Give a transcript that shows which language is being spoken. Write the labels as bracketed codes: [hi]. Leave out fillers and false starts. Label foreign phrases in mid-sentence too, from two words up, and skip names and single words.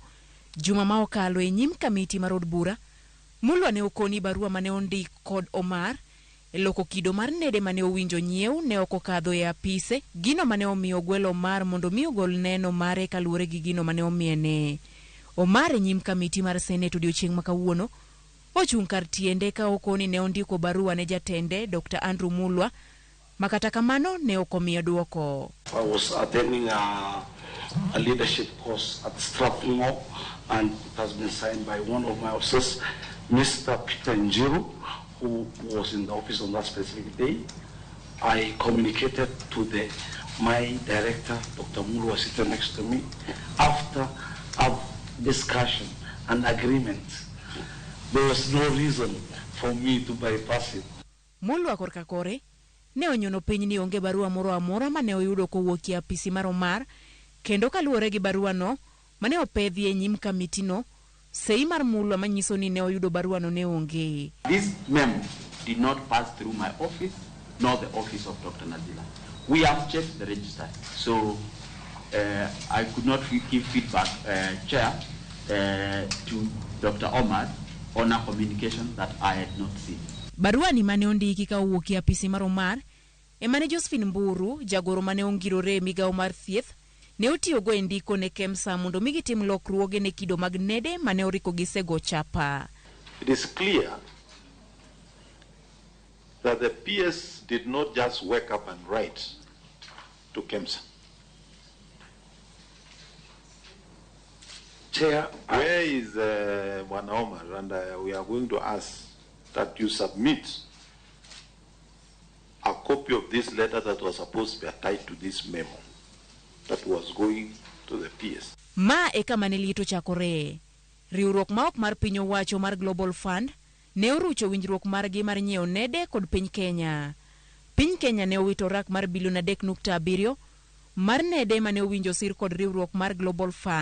[luo] Juma ma okalo e nyim kamiti mar od bura, Mulwa ne okoni barua mane ondik kod Omar e loko kido mar nede mane owinjo nyiew ne okokadho e apise, gino mane omiyo gwelo Omar mondo mi ogol neno mare kaluwore gi gino mane omiene. Omar e nyim kamiti mar Senate odiochieng' ma kawuono ochung' kar tiende ka okoni ne ondiko barua ne jatende Dr. Andrew Mulwa, makata kamano ne okomiyo duoko. [en] I was attending a leadership course at Strathmore and it has been signed by one of my officers, Mr. Peter Njiru, who was in the office on that specific day. I communicated to my director, Dr. Mulwa, sitting next to me. After a discussion and agreement, there was no reason for me to bypass it. [luo] Mulwa korka kore ne onyono piny ni onge barua moro amora mane oyudo kowuok e apisi mar Omar, kendo kaluwore gi barua no mane opedhi e nyim kamiti no, sei mar Mulwa manyiso ni ne oyudo barua no ne onge. [en] This memo did not pass through my office nor the office of Dr. Nadila. We have checked the register, so I could not give feedback, Chair, to Dr. Omar on a communication that I had not seen. [luo] Barua ni mane ondiki ka owuok e apisi mar Omar e mane Josephine Mburu, jagoro mane ongirore migawo mar thieth, ne otiyogo e ndiko ne Kemsa mondo mi gitim lokruoge ne kido mag nede mane oriko gisego chapa. [en] It is clear that the PS did not just wake up and write to Kemsa. Chair, where is Bwana Omar? And we are going to ask that you submit a copy of this letter that was supposed to be attached to this memo that was going to the PS. [luo] Ma eka manelito chakore. Riwruok ma ok mar piny owacho mar Global Fund ne orucho winjruok margi mar nyiewo nede kod piny Kenya. Piny Kenya ne owito rak mar bilion 3.7 mar nede mane owinjo sir kod riwruok mar Global Fund.